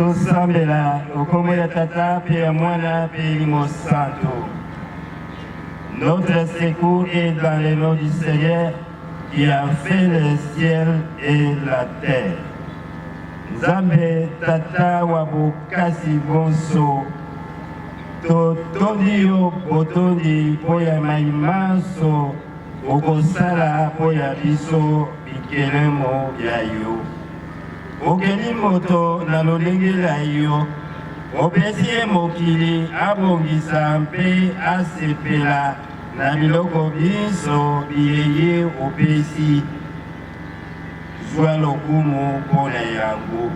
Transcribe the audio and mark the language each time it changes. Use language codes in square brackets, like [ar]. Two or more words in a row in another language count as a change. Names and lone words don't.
[ln] Tosambela okomwela tata pe ya mwana pe elimo santo. [fr] Notre secours est dans le nom du Seigneur qui a fait le ciel et la terre. [ln] Nzambe tata wa bokasi bonso totondi yo botondi po ya maimanso okosala po ya biso bikelemo ya yo. Okeli moto na lolenge na yo opesi ye mokili abongisa mpe asepela na biloko biso biyeye opesi zwa lokumu mpona yango.